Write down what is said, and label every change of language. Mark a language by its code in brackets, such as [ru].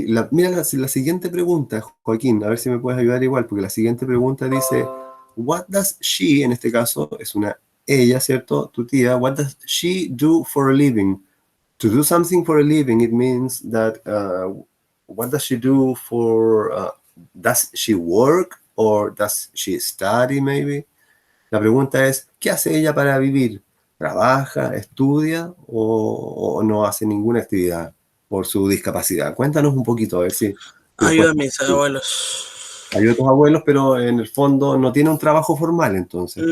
[es] Mira la siguiente pregunta, Joaquín, a ver si me puedes ayudar igual, porque la siguiente pregunta dice, [en] what does she, [es] en este caso es una ella, ¿cierto? Tu tía, [en] what does she do for a living? To do something for a living, it means that, what does she do for, does she work or does she study maybe? [es] La pregunta es, ¿qué hace ella para vivir? ¿Trabaja, estudia o no hace ninguna actividad por su discapacidad? Cuéntanos un poquito, a ver si nos puedes Ayuda a mis compartir. abuelos. Hay otros abuelos, pero en el fondo no tiene un trabajo formal, entonces.